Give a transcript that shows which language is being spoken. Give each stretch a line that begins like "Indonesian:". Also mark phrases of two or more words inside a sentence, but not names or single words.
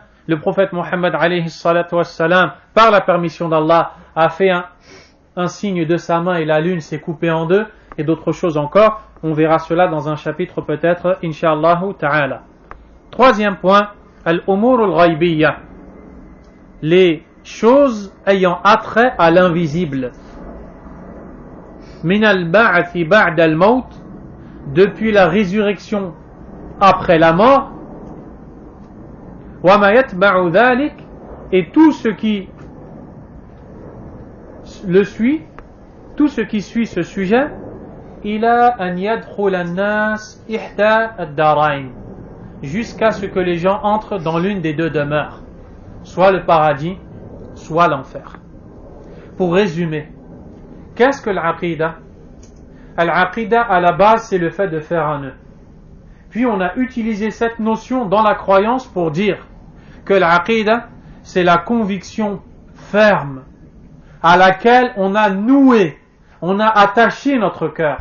French: Le prophète Mohammed
Arabic: عليه الصلاة والسلام,
French: par la permission d'Allah, a fait un signe de sa main et la lune s'est coupée en deux, et d'autres choses encore. On verra cela dans un chapitre peut-être,
Arabic: إن شاء الله تعالى.
French: Troisième point,
Arabic: الأمور الغيبية,
French: les choses ayant attrait à l'invisible.
Arabic: من البعث بعد الموت,
French: depuis la résurrection après la mort.
Arabic: وما يتبع ذلك,
French: et tout ce qui le suit, tout ce qui suit ce sujet,
Arabic: إلى أن يدخل الناس إحدى الدارين,
French: jusqu'à ce que les gens entrent dans l'une des deux demeures, soit le paradis, soit l'enfer. Pour résumer, qu'est-ce que l'aqida? L'aqida à la base c'est le fait de faire un nœud. puis on a utilisé cette notion dans la croyance pour dire que l'aqida, c'est la conviction ferme à laquelle on a noué, on a attaché notre cœur.